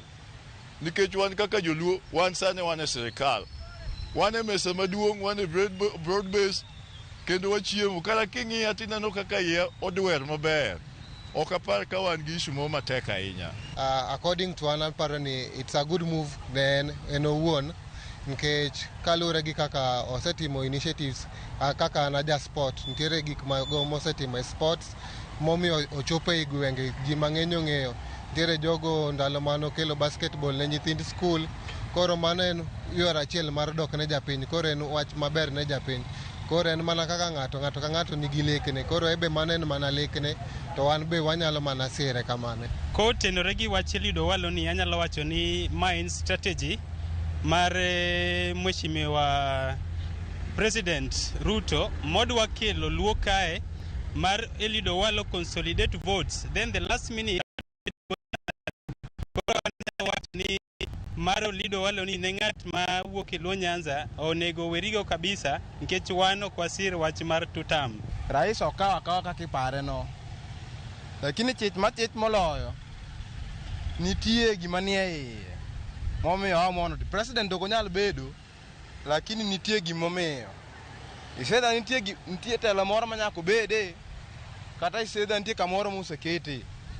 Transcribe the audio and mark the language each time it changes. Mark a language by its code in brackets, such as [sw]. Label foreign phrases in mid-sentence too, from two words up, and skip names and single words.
[luo] Nikech wan kaka joluo, wan sane wan e sirikal. Wan e mesa maduong', wan e [en] broad base, [luo] kendo wachiemo. Kata king'iya tineno kaka iye odwer maber. Ok apar ka wan gi issue mo matek ahinya. [en] According to [luo] an aparo ni [en] it's a good move then [luo] en owuon. Nikech kalure gi kaka osetimo initiatives kaka Naja Sport, nitiere gik mago mosetimo e sports momiyo ochopo e gwenge ji mang'eny ong'eyo. Nitiere jogo ndalo mano kelo basketball ne nyithind school. Koro mano en yore achiel mar dok ne japiny. Koro en wach maber ne japiny. Koro en mana kaka ng'ato ka ng'ato nigi lekne. Koro ebe mano en mana lekne to wan be wanyalo mana sire kamane. Kotenore gi wach Eliud Owalo ni anyalo wacho ni ma en strategy mar Mheshimiwa President Ruto modwa kelo luo kae mar Eliud Owalo [en] consolidate votes, then the last minute [luo] ni mar Eliud Owalo ni ne ng'at ma wuok e Luo Nyanza onego werigo kabisa nikech wan ok wasir wach mar tutam. Rais okawa kaka ipare no, lakini chich moloyo nitie gima nie iye momiyo amono president ok onyal bedo, lakini nitie gimomiyo isedha nitie telo moro manyako bede kata isedha nitie kamoro mosekete